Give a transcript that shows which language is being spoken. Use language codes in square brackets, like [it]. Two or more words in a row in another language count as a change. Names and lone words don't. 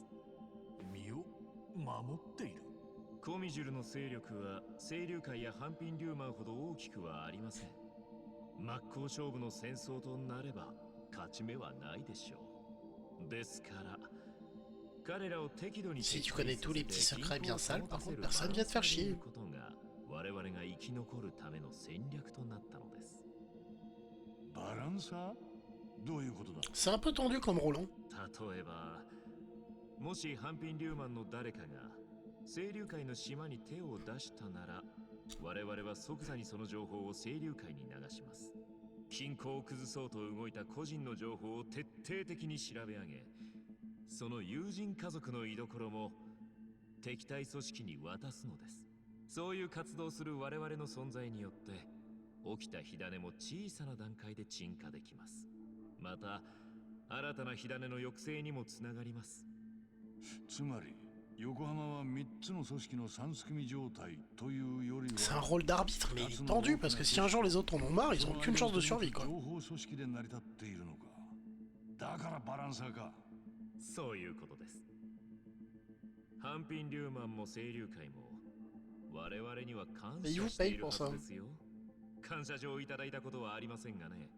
[ja] 身を守っている。コミジュルの勢力は清流会や半品リューマンほど大きくはありません。真っ向勝負の戦争となれば勝ち目はないでしょう。ですから彼らを適度に [fr] Si tu connais tous les petits secrets bien sales, par contre, personne vient te faire chier. [ja] ことが我々が生き残るための戦略となったのです。バランサー？どういうことだ？ [fr] C'est un peu tendu comme Roland. [ja] 例えば、もし半品リューマンの誰かが清流会の島に手を出したなら、我々は即座にその情報を清流会に流します。均衡を崩そうと動いた個人の情報を徹底的に調べ上げ、その友人家族の居所も敵対組織に渡すのです。そういう活動する我々の存在によって起きた火種も小さな段階で鎮火できます。また新たな火種の抑制にもつながります。つまり横浜は3つの組織の三すくみ状態というよりは [fr] C'est un rôle d'arbitre, mais il est tendu parce que si un jour les autres en ont marre, ils ont aucune chance de survie quoi. [ja] 情報組織で成り立っているのか。だからバランサーか。そういうことです。半品リューマンも清流会も我々には感謝しているはずですよ。感謝状をいただいたことはありませんがね。